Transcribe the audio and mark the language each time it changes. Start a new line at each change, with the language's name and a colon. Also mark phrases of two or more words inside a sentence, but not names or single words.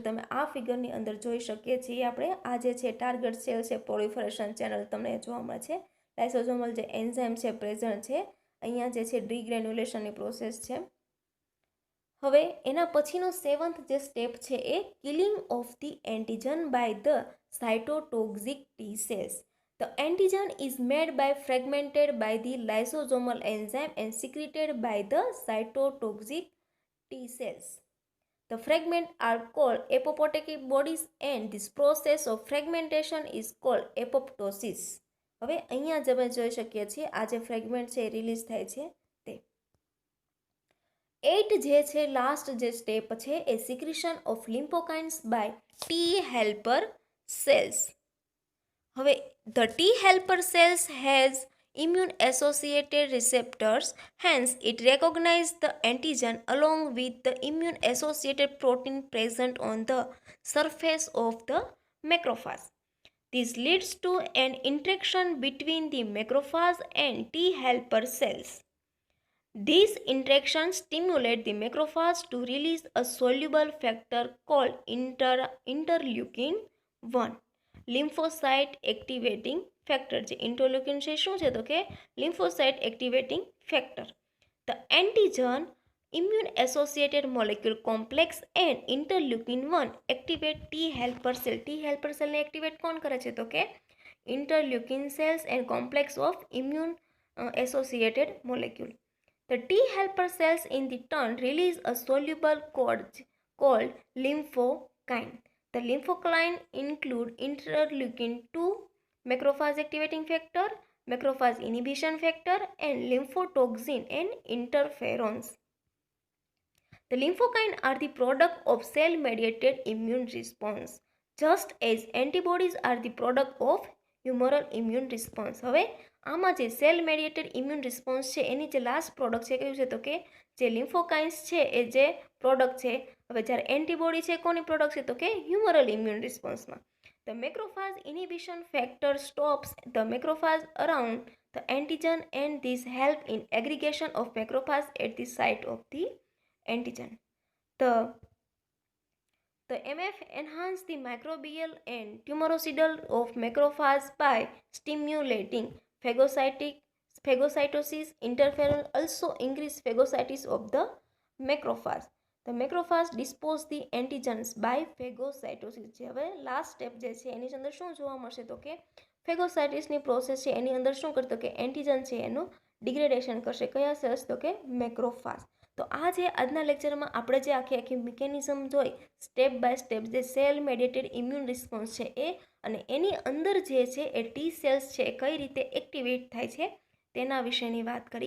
Gujarati: તમે આ ફિગરની અંદર જોઈ શકીએ છીએ આપણે આ જે છે
English: target cell
Gujarati: છે
English: proliferation channel
Gujarati: તમને જોવા મળે છે. લાઇસોઝોમલ જે એન્ઝાઇમ છે પ્રેઝન્ટ છે. અહીંયા જે છે ડિગ્રેન્યુલેશનની પ્રોસેસ છે. હવે એના પછીનો 7th જે સ્ટેપ છે એ
English: killing of the antigen by the cytotoxic T cells. The antigen is made by fragmented by the lysosomal enzyme and secreted by the cytotoxic T cells. The fragments are called apoptotic bodies and this process of fragmentation is called apoptosis.
Gujarati: હવે અહીંયા જ આપણે જોઈ શકીએ છીએ આ જે ફ્રેગમેન્ટ છે રિલીઝ થાય છે તે. 8 જે છે લાસ્ટ જે સ્ટેપ છે એ
English: secretion of lymphokines by T helper cells.
Gujarati: હવે
English: the T helper cells has immune associated receptors, hence it recognizes the antigen along with the immune associated protein present on the surface of the macrophage. This leads to an interaction between the macrophage and T helper cells. These interactions stimulate the macrophage to release a soluble factor called interleukin 1. lymphocyte activating factor.
Gujarati: જે ઇન્ટરલ્યુકિન છે શું છે તો કે
English: lymphocyte activating factor. the antigen immune associated molecule complex and interleukin 1 activate T helper cell. T helper cellને activate
Gujarati: કોણ કરે છે તો કે
English: interleukin cells and complex of immune associated molecule. the T helper cells in the turn release a soluble called lymphokine. The lymphokine include interleukin 2, macrophage activating factor, macrophage inhibition factor, and lymphotoxin and interferons. The lymphokine are the product of cell-mediated immune response, just as antibodies are the product of humoral immune response.
Gujarati: હવે આમાં જે
English: cell mediated immune response
Gujarati: છે એની જે લાસ્ટ પ્રોડક્ટ છે કયું છે તો કે જે લિમ્ફોકાઇન્સ છે એ જે પ્રોડક્ટ છે. હવે જ્યારે એન્ટીબોડી છે કોની પ્રોડક્ટ છે તો કે
English: humoral immune responseમાં. the macrophage inhibition factor stops the macrophage around the antigen and this help in aggregation of macrophage at the site of the antigen. The MF enhance the microbial and tumoricidal of macrophage by stimulating phagocytosis. Interferon also increase phagocytosis of the macrophage. The macrophage dispose the antigens by phagocytosis.
Gujarati: જે હવે લાસ્ટ સ્ટેપ જે છે એની અંદર શું જોવા મળશે તો કે ફેગોસાઇટિસની પ્રોસેસ છે એની અંદર શું કરતો કે એન્ટીજન છે એનું ડિગ્રેડેશન કરશે. કયા સેલ્સ? તો કે મેક્રોફાજ. તો આ જે આજના લેક્ચરમાં આપણે જે આખી મિકેનિઝમ જોઈ
English: step by step,
Gujarati: જે
English: cell mediated immune response
Gujarati: છે એ, અને એની અંદર જે છે એ
English: T cells
Gujarati: છે એ કઈ રીતે એક્ટિવેટ થાય છે તેના વિશેની વાત કરી.